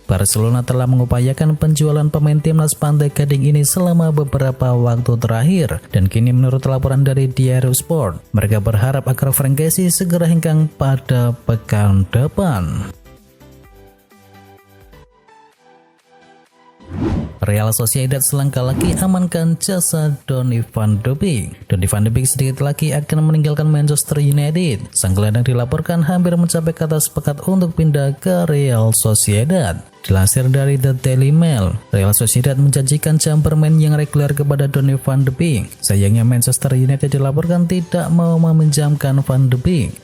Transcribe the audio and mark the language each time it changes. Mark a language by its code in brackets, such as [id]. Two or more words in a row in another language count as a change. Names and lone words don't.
[id] Barcelona telah mengupayakan penjualan pemain timnas Pantai Gading ini selama beberapa waktu terakhir, dan kini menurut laporan dari Diario Sport, mereka berharap agar Frank Kessie segera henggang pada pekan depan. Real Sociedad selangkah lagi amankan jasa Donny van de Beek. Donny van de Beek sedikit lagi akan meninggalkan Manchester United. Sang gelandang dilaporkan hampir mencapai kata sepakat untuk pindah ke Real Sociedad. Dilansir dari The Daily Mail, Real Sociedad menjanjikan jam bermain yang reguler kepada Donny van de Beek. Sayangnya Manchester United dilaporkan tidak mau meminjamkan Van de Beek.